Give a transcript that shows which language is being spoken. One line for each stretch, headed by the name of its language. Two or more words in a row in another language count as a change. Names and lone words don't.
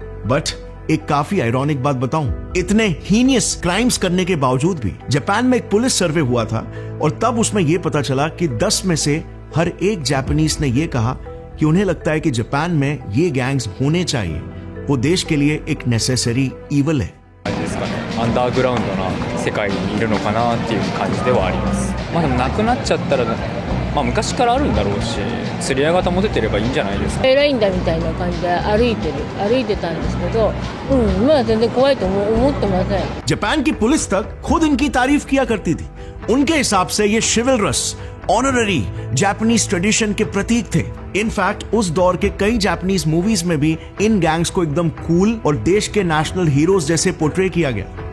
Hindi: बट एक काफी आयरॉनिक बात बताऊं, इतने
English: heinous crimes
Hindi: करने के बावजूद भी जापान में एक
English: police survey
Hindi: हुआ था और तब उसमें यह पता चला कि 10 में से हर एक जापानीज ने यह कहा कि उन्हें लगता है कि जापान में ये गैंग्स होने चाहिए, वो देश के लिए एक
English: necessary evil
Hindi: है।
Japanese: アンダーグラウンドな世界にいるのかなっていう感じではあります。まあでもなくなっちゃったら、まあ昔からあるんだろうし、釣り合いが保ててればいいんじゃないですか。偉いんだみたいな感じで歩いてたんですけど、今は全然怖いと思ってません。
Hindi: जापान की पुलिस तक खुद इनकी तारीफ किया करती थी। उनके हिसाब से ये
English: chivalrous, honorary Japanese tradition
Hindi: के प्रतीक थे। इनफैक्ट उस दौर के कई
English: Japanese movies
Hindi: में भी इन गैंग्स को एकदम कूल और देश के
English: national heroes
Hindi: जैसे पोर्ट्रे किया गया।